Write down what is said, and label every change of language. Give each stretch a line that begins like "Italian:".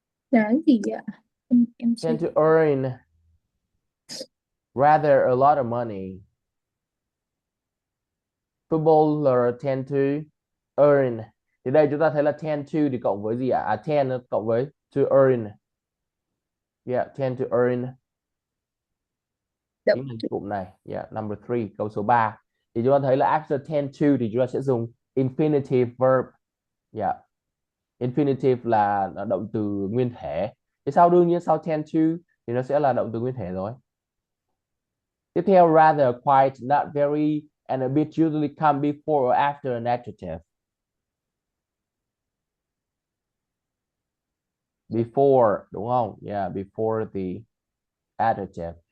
Vietnamese: Là gì ạ? Em
English: Tend to earn rather a lot of money. Footballer tend to earn.
Vietnamese: Thì đây chúng ta thấy là tend to thì cộng với gì ạ?
English: Tend
Vietnamese: cộng với
English: to earn. Tend to earn.
Vietnamese: Chính là cụm này.
English: Number 3,
Vietnamese: câu số 3. Thì chúng ta thấy là
English: after tend to
Vietnamese: thì chúng ta sẽ dùng
English: infinitive verb.
Vietnamese: Infinitive là động từ nguyên thể. Thì đương nhiên sau tend to thì nó sẽ là động từ nguyên thể rồi. Tiếp theo,
English: rather, quite, not very, and a bit usually come before or after an adjective. Before
Vietnamese: đúng không?
English: Yeah, before the adjective.